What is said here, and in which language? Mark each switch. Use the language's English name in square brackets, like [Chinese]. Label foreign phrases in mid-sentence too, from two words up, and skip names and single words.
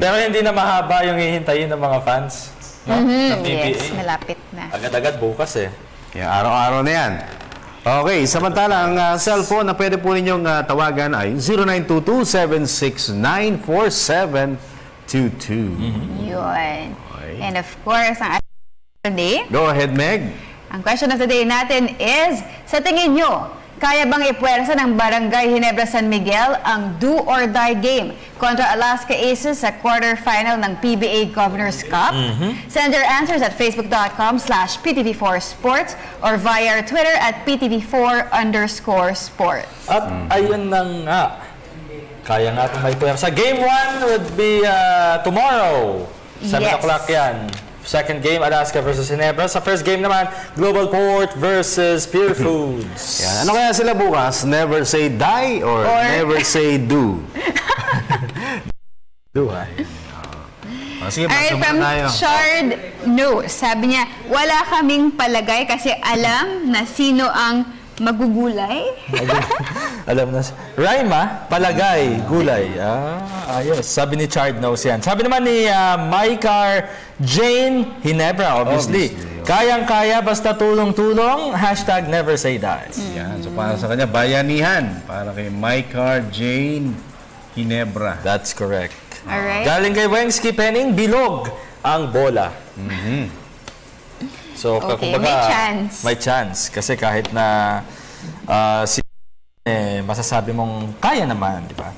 [Filipino] Pero hindi na mahaba yung hihintayin ng mga fans. No? Ng PBA. Yes, malapit na. Agad-agad bukas eh. Yeah, araw-araw na yan. Okay, samantala, ang cellphone na pwede po ninyong tawagan ay 0922-769-4722. Yun. [English] And of course, ang today. Go ahead, Meg. [Filipino] Ang [English] question of the day [Filipino] natin is, sa tingin nyo, kaya bang ipuwersa ng Barangay Ginebra San Miguel ang [English] do-or-die game [Filipino] kontra Alaska Aces sa quarterfinal ng PBA Governors Cup? [English] Send your answers at facebook.com/PTV4Sports or via our Twitter at PTV4_sports. [Filipino] At ayun na nga, kaya nga itong may puwersa. [English] Game 1 would be tomorrow. 7 o'clock yan. Second game, Alaska versus Ginebra. Sa first game naman, Global Port versus Pure Foods. [Filipino] Yan. Ano kaya sila bukas? [English] Never say die or never say do? Do, [Filipino] ha? Sige, Alright, from Chard No, sabi niya, wala kaming palagay kasi alam na sino ang magugulay. Alam na. Raima, palagay, gulay. Ayos. Sabi ni Chard Knows yan. Sabi naman ni Mycar Jane Hinebra, obviously. Kayang-kaya, basta tulong-tulong, [English] #never say die. [Filipino] Yan. So, para sa kanya, bayanihan. Para kay Mycar Jane Hinebra. [English] That's correct. Alright. [Filipino] Galing kay Wengski Penning, bilog ang bola. So, Okay, kumbaga, may chance. May chance. Kasi kahit na masasabi mong kaya naman, di ba?